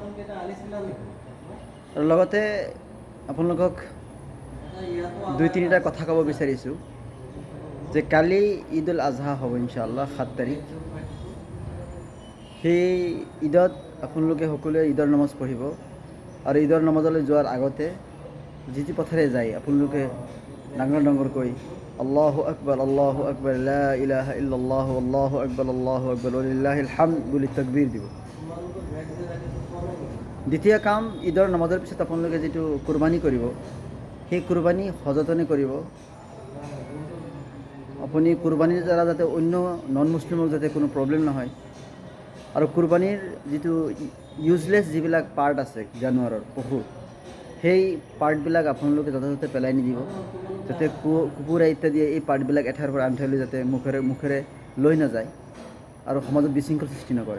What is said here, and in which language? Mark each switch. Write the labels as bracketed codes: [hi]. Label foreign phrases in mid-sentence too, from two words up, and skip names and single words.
[as] আৰু লগতে আপোনালোকক দুই তিনিটা কথা ক'ব বিচাৰিছোঁ যে কালি ঈদ উল আজহা হ'ব ইনশাআল্লাহ ৭ তাৰিখ। সেই ঈদত আপোনালোকে সকলোৱে ঈদৰ নমাজ পঢ়িব আৰু ঈদৰ নমাজলৈ যোৱাৰ আগতে যি পথেৰে যায় আপোনালোকে ডাঙৰ ডাঙৰকৈ [ar] الله أكبر لا إله إلا الله الله أكبر ولله الحمد [as] বুলি তাকবীৰ দিব। দ্বিতীয় কাম, ঈদৰ নমাজৰ পিছত আপোনালোকে যিটো কুৰবানী কৰিব, সেই কুৰবানী সযতনে কৰিব। আপুনি কুৰবানীৰ দ্বাৰা যাতে অন্য [en] non Muslim [as] যাতে কোনো প্ৰব্লেম নহয়, আৰু কুৰবানীৰ যিটো ইউজলেছ যিবিলাক পাৰ্ট আছে জানুৱাৰৰ পশুৰ, সেই পাৰ্টবিলাক আপোনালোকে যথাযথ পেলাই নিদিব, যাতে কুকুৰা ইত্যাদি এই পাৰ্টবিলাক এঠাইৰ পৰা আন ঠাইলৈ যাতে মুখেৰে লৈ নাযায় আৰু সমাজত বিশৃংখল সৃষ্টি নকৰে।